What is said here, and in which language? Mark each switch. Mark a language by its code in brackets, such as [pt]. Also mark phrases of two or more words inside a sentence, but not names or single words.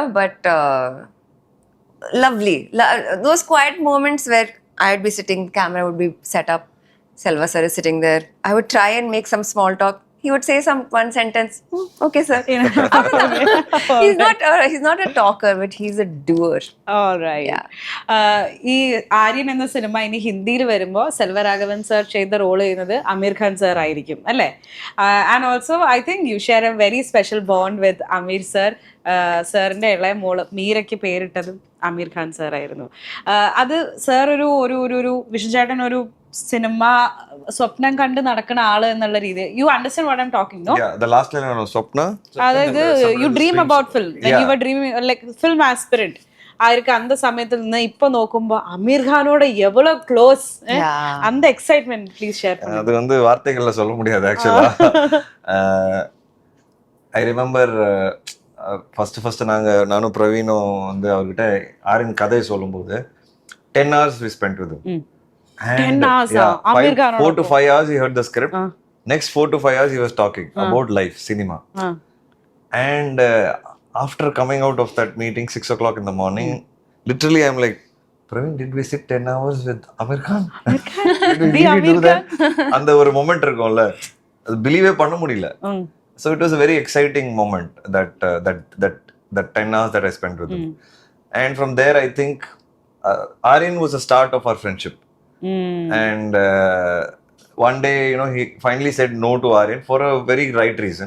[en] But lovely. Those quiet moments where I would be sitting, camera would be set up, Selva sir is sitting there. I would try and make some small talk. He would say one sentence. Okay, sir. He's not a talker, but he's a doer. [ml] ഈ ആര്യൻ എന്ന സിനിമ ഇനി ഹിന്ദിയിൽ വരുമ്പോൾ സെൽവരാഘവൻ സർ ചെയ്ത റോൾ ചെയ്യുന്നത് അമീർ ഖാൻ സർ ആയിരിക്കും അല്ലേ? [en] And also I think you share a very special bond with അമീർ സർ. [ml] സാറിന്റെ ഇളയ മോള് മീരയ്ക്ക് പേരിട്ടതും അമീർ ഖാൻ സർ ആയിരുന്നു. അത് സാർ ഒരു വിഷ്ണു ചേട്ടൻ ഒരു സിനിമ സ്വപ്നം കണ്ട് നടക്കുന്ന ആള് എന്നുള്ള രീതി. [en] You understand what I am talking, no? The last line was സ്വപ്ന. [ml] അതായത് [en] you dream about film, you were dreaming like film aspirant [ml] ആയിരിക്കും. [ta] அந்த சமயத்துல [ml] നിന്ന് ഇപ്പൊ നോക്കുമ്പോ [ta] അമീർ ഖാനോட எவ்வளவு க்ளோஸ், அந்த [en] excitement please share [ta] பண்ணுங்க. அது வந்து வார்த்தைகள்ல சொல்ல முடியாது ஆக்சுவலா. [en] I remember first [ta] நானும் பிரவீனும் வந்து அவர்கிட்ட ஆரியன் கதை சொல்லும்போது [en] 10 hours we spent with him. 10 hours. Amir Khan 4 to 5 hours he heard the script. Next 4 to 5 hours he was talking about life, cinema. And after coming out of that meeting 6 o'clock in the morning, literally I'm like, Praveen, did we sit 10 hours with Amir Khan? Did we really do that? [ta] அந்த ஒரு மொமெண்ட் இருக்கும்ல, அது பிலீவே பண்ண முடியல. [en] So it was a very exciting moment, that 10 hours that I spent with him. And from there I think Aaryan was the start of our friendship. And one day, he finally said no to Aaryan for a very right reason.